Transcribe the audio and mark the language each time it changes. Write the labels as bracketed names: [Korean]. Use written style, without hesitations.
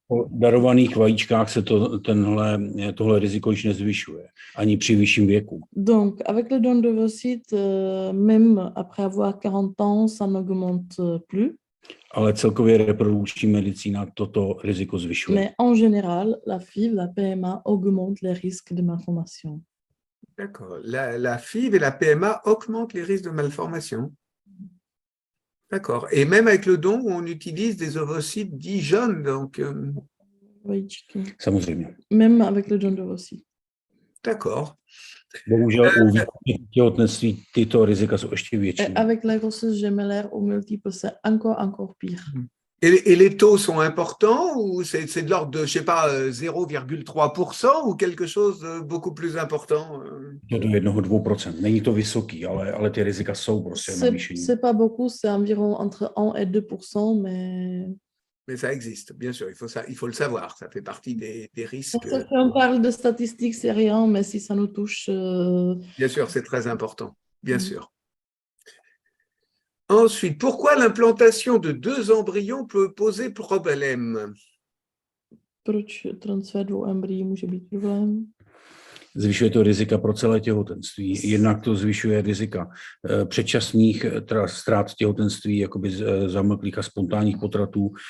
[Czech] Po darovaných vajíčkách se tohle riziko již nezvyšuje, ani při vyšším věku. [French] Donc, avec le don d'ovocytes, même après avoir 40 ans, ça n'augmente plus. [Czech] Ale celkově reprodukční medicína toto riziko zvyšuje. [French] Mais en général, la FIV, la PMA augmente les risques de malformation. D'accord. La FIV et la PMA augmentent les risques de malformation. D'accord. Et même avec le don, on utilise des ovocytes dits jeunes, donc... [Czech] Vajíčky. Samozřejmě. [French] Même avec le don d'ovocytes. D'accord. [Czech] Bohužel u těhotenství tyto rizika jsou ještě větší. [French] Avec la grossesse gémellaire au multiple, c'est encore pire. Et les taux sont importants ou c'est de l'ordre de, je sais pas, 0,3% ou quelque chose de beaucoup plus important? [Czech] Do 1-2%. Není to vysoký, ale ty rizika jsou prostě navýšení. [French] C'est pas beaucoup, c'est environ entre 1 et 2%, mais... Mais ça existe, bien sûr, il faut le savoir, ça fait partie des risques. Si on parle de statistiques, c'est rien, mais si ça nous touche... Bien sûr, c'est très important, bien sûr. Ensuite, pourquoi l'implantation de 2 embryons peut poser problème? [Czech] Proč transfer 2 embryí může být problém? Zvyšuje to rizika pro celé těhotenství. Jednak to zvyšuje rizika předčasných ztrát těhotenství, jakoby zamlklých a spontánních potratů.